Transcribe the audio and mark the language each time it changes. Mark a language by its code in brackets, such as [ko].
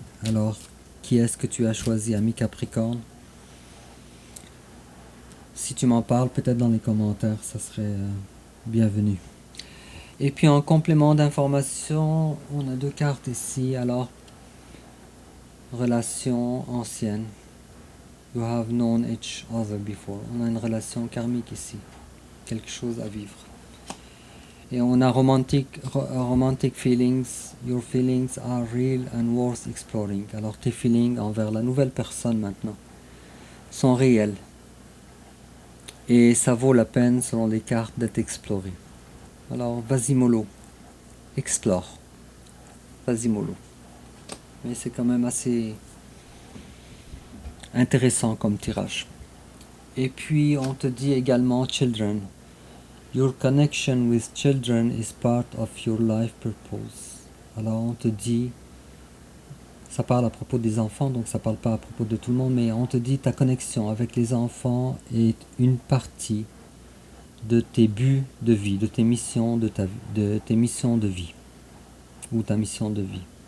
[fr] Alors, qui est-ce que tu as choisi, ami Capricorne? Si tu m'en parles, peut-être dans les commentaires, ça serait bienvenu. Et puis en complément d'information, on a 2 cartes ici. Alors, relation ancienne. [en] You have known each other before. [fr] On a une relation karmique ici. Quelque chose à vivre. Et on a [en] romantic feelings. Your feelings are real and worth exploring. [fr] Alors tes feelings envers la nouvelle personne maintenant sont réels. Et ça vaut la peine, selon les cartes, d'être exploré. Alors vas-y mollo. Explore. Vas-y mollo. Mais c'est quand même assez intéressant comme tirage. Et puis on te dit également children. [en] Your connection with children is part of your life purpose. [fr] Alors on te dit, ça parle à propos des enfants, donc ça parle pas à propos de tout le monde, mais on te dit ta connexion avec les enfants est une partie de tes buts de vie, de tes missions de tes missions de vie ou ta mission de vie.